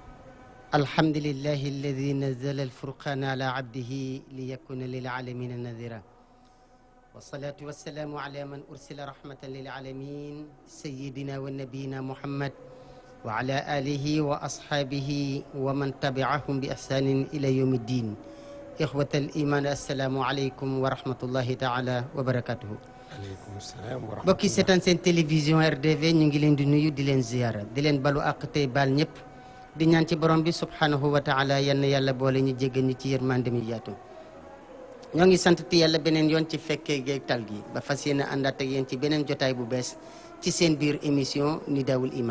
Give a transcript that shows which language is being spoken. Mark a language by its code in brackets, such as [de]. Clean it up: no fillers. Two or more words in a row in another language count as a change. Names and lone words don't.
[ar] الحمد لله الذي نزل الفرقان على عبده ليكون للعالمين نذيرا، والصلاة والسلام على من أرسل رحمة للعالمين سيدنا ونبينا محمد وعلى آله وأصحابه ومن تبعهم بإحسان إلى يوم الدين. إخوة الإيمان، السلام عليكم ورحمة الله تعالى وبركاته. عليكم السلام ورحمة الله. [wo] bokki seetaan seen télévision RDV ñu ngi leen di nuyu di leen ziyaara di leen balu àq tey baal ñëpp di ñaan ci borom bi [ar] سبحانه وتعالى [wo] yann yàlla boole ñu jéggal ñu ci yërmande mi yaatu. ñoo ngi sant ti yàlla beneen yoon ci fekkee geeg tal gi ba fas yéene àndaat ak yéen ci beneen jotaay bu bees ci seen biir émission Nidaawul Iman.